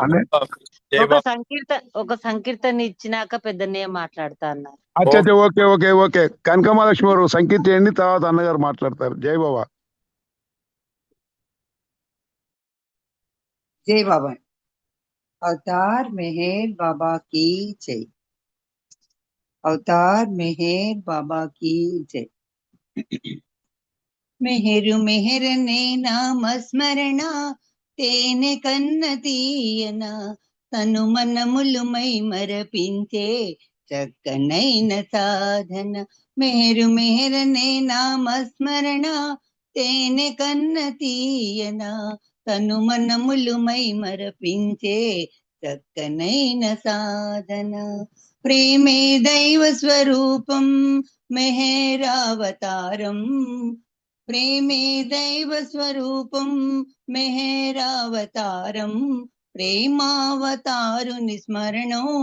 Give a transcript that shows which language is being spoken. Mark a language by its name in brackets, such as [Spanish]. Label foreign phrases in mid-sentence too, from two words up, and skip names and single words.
[Telugu] జై ఒక సంకీర్తన ఇచ్చినాక పెద్దన్నయ్య మాట్లాడతా అన్నారు. అచ్చా ఓకే ఓకే ఓకే. కనకమహాలక్ష్మి గారు సంకీర్తన చేయండి, తర్వాత అన్నగారు మాట్లాడతారు. జై బాబా. [Hindi] जय बाबा। अवतार मेहर बाबा की जय। अवतार मेहर बाबा की जय। [Telugu] మెహరు మెహరనే నామ స్మరణ తేనె కన్న తీయన తను मनमुलु मై మరపించే చక్కనైన సాధన మేరు మేరనే నామస్మరణ తేనె కన్న తీయన తను మనములు మై మరపించే చక్కనైన సాధన ప్రేమే దైవ స్వరూపం మెహరావతారం ప్రేమే దైవ స్వరూపం మెహరావతారం ప్రేమావతారుని స్మరణం